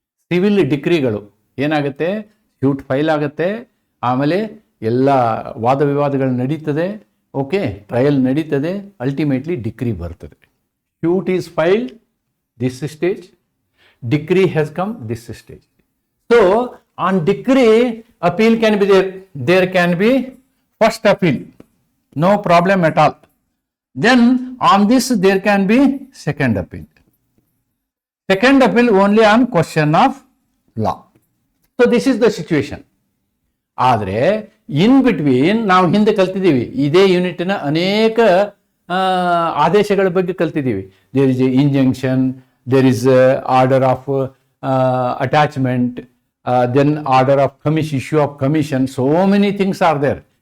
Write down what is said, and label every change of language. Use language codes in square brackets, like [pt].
[kn] Civil ಡಿಗ್ರಿಗಳು ಏನಾಗುತ್ತೆ? Suit file ಆಗುತ್ತೆ, ಆಮೇಲೆ ಎಲ್ಲ ವಾದ ವಿವಾದಗಳು ನಡೀತದೆ, ಓಕೆ, ಟ್ರಯಲ್ ನಡೀತದೆ, ಅಲ್ಟಿಮೇಟ್ಲಿ ಡಿಗ್ರಿ ಬರ್ತದೆ. [en] Suit is failed this stage, degree has come this stage. So on degree appeal can be there can be first appeal, no problem at all. Then on this there can be second appeal. Second appeal only on question of law. So this is the situation. [kn] ಆದರೆ [en] in between [kn] ನಾವು ಹಿಂದೆ ಕಲ್ತಿದ್ದೀವಿ, ಇದೇ ಯೂನಿಟ್ನ ಅನೇಕ ಆದೇಶಗಳ ಬಗ್ಗೆ ಕಲ್ತಿದ್ದೀವಿ. [en] There is a injunction, there is order of attachment, then order of commission, issue of commission, so many things are there.